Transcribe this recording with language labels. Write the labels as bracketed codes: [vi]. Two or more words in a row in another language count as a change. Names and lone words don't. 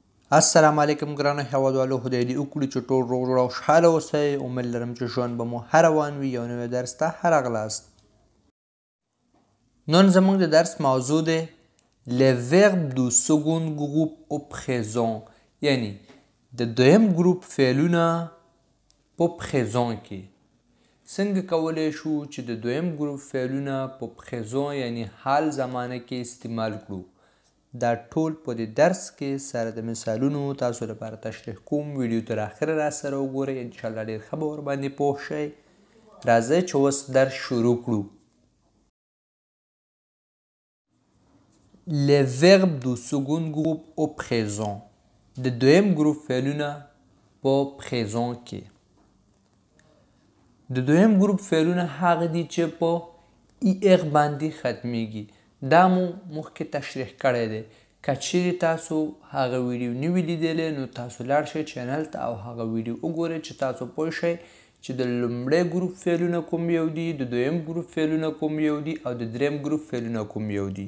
[ps] السلام علیکم ګرانو هیوادوالو، خدای دې وکړي چې ټول روغ جوړ او خوشحاله اوسئ. امید لرم چې ژوند به مو هر روان وي. یو نوی درس ته هرغلاست. نن زموږ د درس موضوع دی [fr] les verbes du second groupe au présent، [ps] یعنی د دویم ګروپ فعلونه په présent کې. څنګه کولی شو چې د دویم ګروپ فعلونه په présent یعنی حال زمانه کې استعمال کړو؟ دا ټول په دې درس کې سره د مثالونو تاسو لپاره تشریح کوم. ویډیو تر اخره را سره وګورئ، انشاءالله ډېر ښه به ورباندې پوه شئ. راځئ چې اوس درس شروع کړو. [fr] Les verbes du second groupe au présent، [ps] د دویم ګروپ فعلونه په présent کې. د دویم ګروپ فعلونه هغه دي چې په er باندې ختمیږي. دا مو مخکې تشریح کړی دی. که چیرې تاسو هغه ویډیو نه وي لیدلی نو تاسو لاړ شئ چینل ته او هغه ویډیو وګورئ چې تاسو پوه شئ چې د لومړی ګروپ فعلونه کوم یو دي، د دویم ګروپ فعلونه کوم یو دي او د دریم ګروپ فعلونه کوم یو دي.